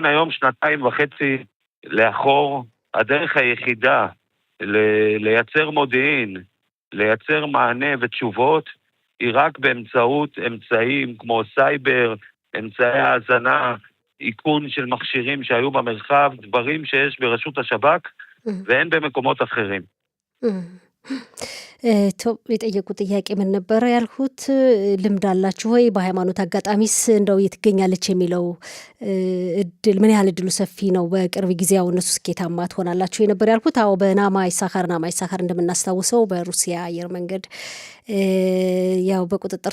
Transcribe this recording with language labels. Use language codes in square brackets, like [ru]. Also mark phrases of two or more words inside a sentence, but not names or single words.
[he] היום 2.5 לאחור, הדרך היחידה לייצר מודיעין, לייצר מענה ותשובות, היא רק באמצעות אמצעים כמו סייבר, אמצעי האזנה, איכון של מכשירים שהיו במרחב, דברים שיש ברשות השב"כ, ואין במקומות אחרים. [am] የጠየቁ ጥያቄ ምን ነበረ ያልኩት? ልምድ አላችሁ ወይ በሃይማኖት አጋጣሚስ እንደው የትገኛለች የሚለው እድል ምን ያህል እድሉ ሰፊ ነው? በቅርብ ጊዜ ያው እነሱ ስኬታማ ትሆናላችሁ የነበር ያልኩት። አዎ በናማ ይሳካር እንደምናስታውሰው በሩሲያ አየር መንገድ ያው በቁጥጥር